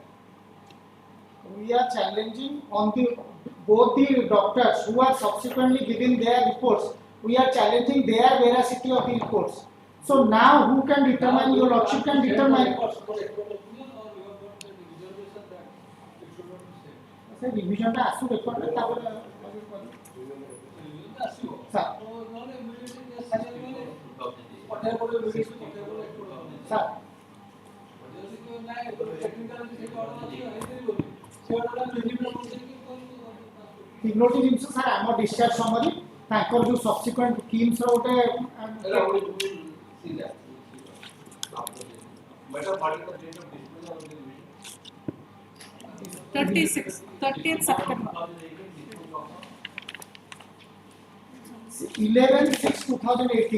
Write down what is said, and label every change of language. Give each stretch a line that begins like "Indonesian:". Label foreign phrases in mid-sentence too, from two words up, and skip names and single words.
English: We are challenging on both the doctors who are subsequently giving their reports. We are challenging their veracity of the reports. So now who can determine, your lordship can determine.
Odia: ସାର୍, ରିଭିଜନ ଟା ଆସୁ ରେକର୍ଡ ଟା ତା'ପରେ ସାର୍. Sir. ତିନୋଟି ଜିନିଷ ସାର୍ ଆମ ଡିସଚାର୍ଜ ସମୟରେ ତାଙ୍କର ଯୋଉ ସବସିକ୍ୱେଣ୍ଟ କିମ୍ସ ର ଗୋଟେ
English: Madam, 30th September. 11/6/2018.